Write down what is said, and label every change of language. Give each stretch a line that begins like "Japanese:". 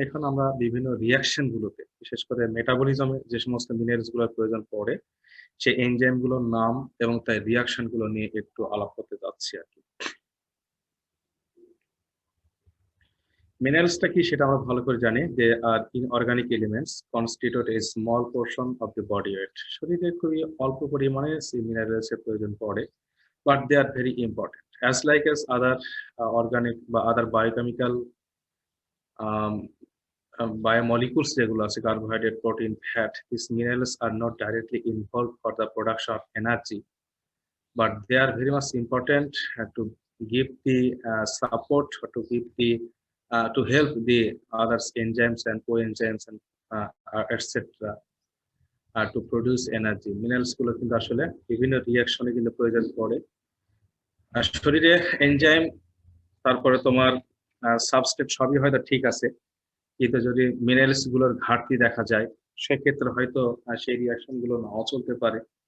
Bangla: এখানে আমরা বিভিন্ন রিয়াকশন গুলোতে, বিশেষ করে মেটাবলিজমে যে সমস্ত মিনারেলস গুলোর প্রয়োজন পড়ে সেই এনজাইম গুলোর নাম এবং তার রিয়াকশন গুলো নিয়ে একটু আলাপ করতে যাচ্ছি আর কি। মিনারেলসটা কি সেটা আমরা ভালো করে জানি যে
English: আর inorganic elements constitute a small portion of the body weight.
Bangla: শরীরে খুবই অল্প পরিমাণে সেই মিনারেলস এর প্রয়োজন পড়ে,
English: but they are very important as like as other organic বা other biochemical biomolecules
Bangla: যেগুলো আছে,
English: Carbohydrate, protein, fat, these minerals are not directly involved for the production of energy, but they are very much important to give the support or to give the to help the others enzymes and coenzymes and etc. To produce energy.
Bangla: Minerals গুলো কিন্তু আসলে বিভিন্ন রিঅ্যাকশনে কিন্তু প্রয়োজন পড়ে। শরীরে enzyme, তারপরে তোমার সাবস্ট্রেট সবই হয়তো ঠিক আছে, কিন্তু যদি মিনারেলস গুলোর ঘাটতি দেখা যায় সেক্ষেত্রে হয়তো সেই রিয়াকশন গুলো নাও চলতে পারে।